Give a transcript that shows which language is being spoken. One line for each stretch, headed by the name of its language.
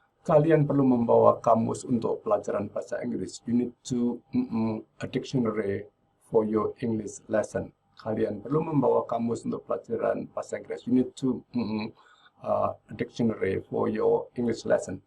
Indonesian: Kalian perlu membawa kamus untuk pelajaran bahasa Inggris.
English: You need to a dictionary for your English lesson.
Indonesian: Kalian perlu membawa kamus untuk pelajaran bahasa Inggris.
English: You need to a dictionary for your English lesson.